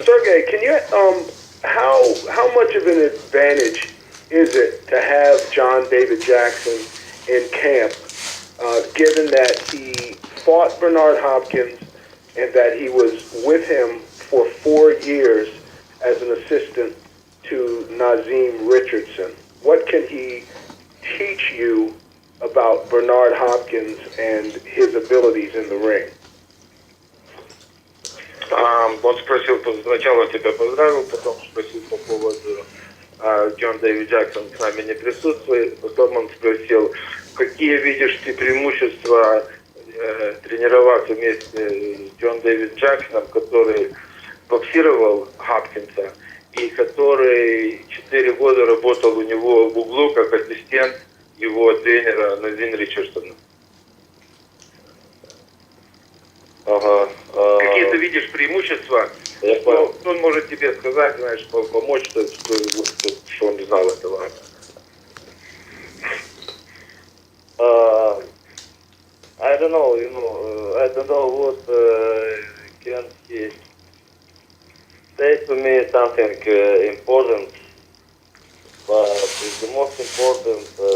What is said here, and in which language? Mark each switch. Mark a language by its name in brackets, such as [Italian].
[English] Sergey, can you, how much of an advantage is it to have John David Jackson in camp, given that he fought Bernard Hopkins and that he was with him for 4 years as an assistant to Nazim Richardson. What can he teach you about Bernard Hopkins and his abilities in the ring? [Russian] Он спросил, сначала тебя поздравил, потом спросил по поводу Джон Дэвид Джексон с нами не присутствует, потом он спросил, какие видишь ты преимущества тренироваться вместе с Джон Дэвид Джексоном, который боксировал Хопкинса и который 4 года работал у него в углу как ассистент его тренера Назим Ричардсона. Ага. Какие ты видишь преимущества? Что он может тебе сказать, знаешь, помочь, что он не знал этого? [English] I don't know, I don't know what can he say to me something important, but the most important